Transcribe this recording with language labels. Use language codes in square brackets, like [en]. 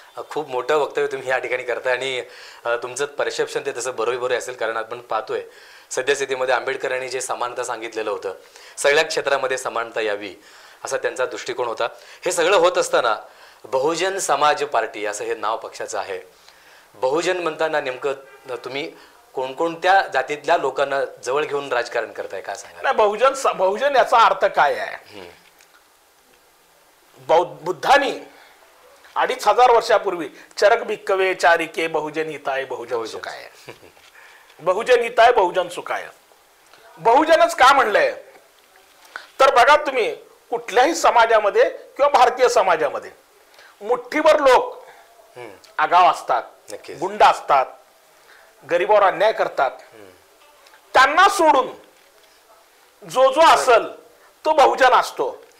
[mr] खूप मोठं वक्तव्य तुम्ही या ठिकाणी करताय आणि तुमचं परसेप्शन ते तसं बरोबर असेल, कारण आपण पाहतोय सद्यस्थितीमध्ये आंबेडकरांनी जे समानता सांगितलेलं होतं, सगळ्या क्षेत्रामध्ये समानता यावी असा त्यांचा दृष्टिकोन होता. हे सगळं होत असताना बहुजन समाज पार्टी असं हे नाव पक्षाचं आहे. बहुजन म्हणताना नेमकं तुम्ही कोणकोणत्या जातीतल्या लोकांना जवळ घेऊन राजकारण करताय, काय सांगा? बहुजन याचा अर्थ काय आहे? बुद्धांनी 2500 वर्षापूर्वी [pi] चरक भिक्कवे चारिके बहुजन हिताय बहुजन सुखाय, बहुजन हिताय बहुजन सुखाय. [mr] बहुजनच का म्हणलंय तर बघा तुम्ही, कुठल्याही समाजामध्ये किंवा भारतीय समाजामध्ये मुठ्ठीभर लोक आगाव असतात, गुंड असतात, गरीबावर अन्याय करतात. त्यांना सोडून जो जो असल तो बहुजन असतो.